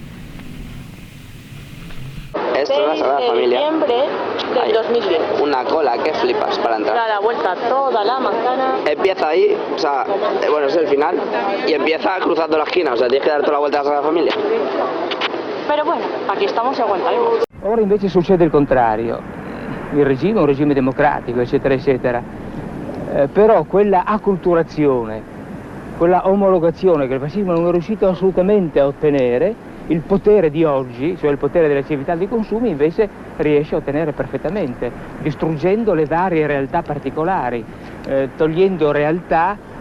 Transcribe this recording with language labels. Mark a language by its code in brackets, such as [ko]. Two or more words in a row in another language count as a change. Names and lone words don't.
[es] Esto es la Sagrada Familia. Noviembre del 2010. Una cola que flipas para entrar. Da la vuelta toda la manzana. Empieza ahí, o sea, bueno, es el final, y empieza cruzando la esquina, o sea, tienes que dar toda la vuelta a la Sagrada Familia. Pero bueno, aquí estamos y aguantaremos. [it] Ora invece succede il contrario. Il regime è un regime democratico, eccetera, eccetera. Però quella acculturazione, quella omologazione che il fascismo non è riuscito assolutamente a ottenere, il potere di oggi, cioè il potere delle civiltà di consumi, invece riesce a ottenere perfettamente, distruggendo le varie realtà particolari, togliendo realtà